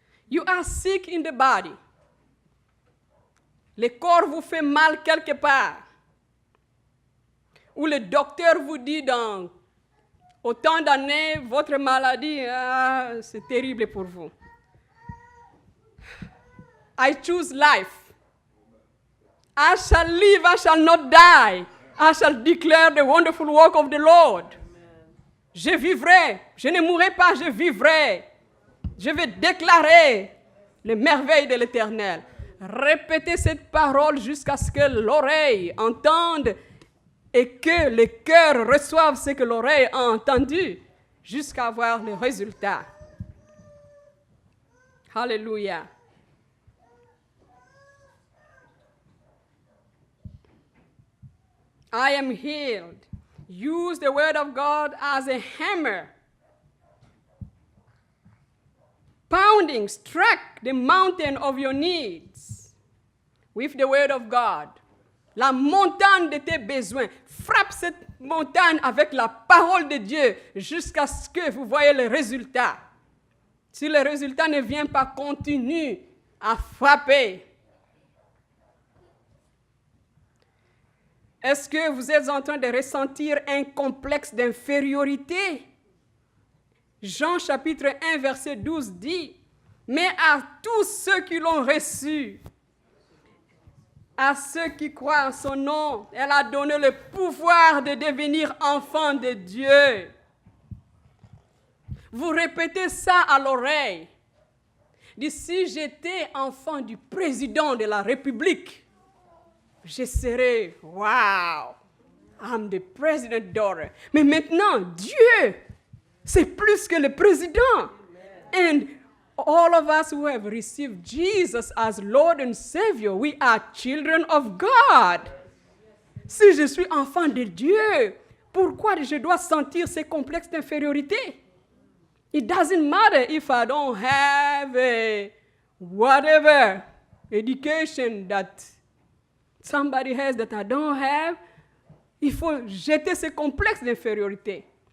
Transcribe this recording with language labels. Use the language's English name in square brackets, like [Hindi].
[English] You are sick in the body. [French] Le corps vous fait mal quelque part. Ou le docteur vous dit dans autant d'années, votre maladie, c'est terrible pour vous. [English] I choose life. I shall live, I shall not die. I shall declare the wonderful work of the Lord. [French] Je vivrai, je ne mourrai pas, je vivrai. Je vais déclarer les merveilles de l'Éternel. Répétez cette parole jusqu'à ce que l'oreille entende et que le cœur reçoive ce que l'oreille a entendu jusqu'à avoir le résultat. Alléluia. [English] I am healed. Use the word of God as a hammer. Pounding, strike the mountain of your needs with the word of God. [French] La montagne de tes besoins. Frappe cette montagne avec la parole de Dieu jusqu'à ce que vous voyez le résultat. Si le résultat ne vient pas, continue à frapper. Est-ce que vous êtes en train de ressentir un complexe d'infériorité? Jean chapitre 1 verset 12 dit, « Mais à tous ceux qui l'ont reçu, à ceux qui croient en son nom, elle a donné le pouvoir de devenir enfants de Dieu. » Vous répétez ça à l'oreille. Dites, si j'étais enfant du président de la République, je serais, [English] wow, I'm the president's daughter. [French] Mais maintenant, Dieu, c'est plus que le président. [English] And all of us who have received Jesus as Lord and Savior, we are children of God. [French] Si je suis enfant de Dieu, pourquoi je dois sentir ces complexes d'infériorité? [English] It doesn't matter if I don't have a whatever education that somebody has that I don't have. [French] Il faut jeter ces complexes d'infériorité.